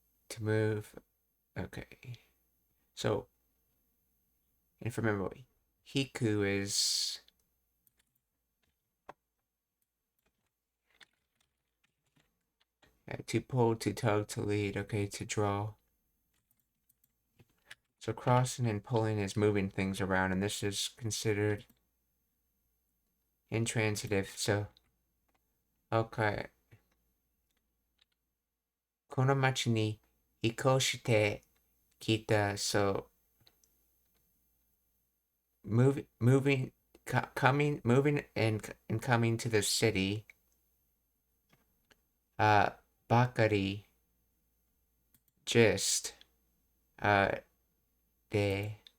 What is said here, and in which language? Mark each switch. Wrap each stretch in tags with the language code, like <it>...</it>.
<en>To move. Okay. So, if you remember, hiku is to pull, to tug, to lead. Okay, to draw. So crossing and pulling is moving things around, and this is considered intransitive. So, okay.</en> <ja>この町に引っ越してきた。</ja> <en>So, moving moving and coming to the city. Bakari just de.</en>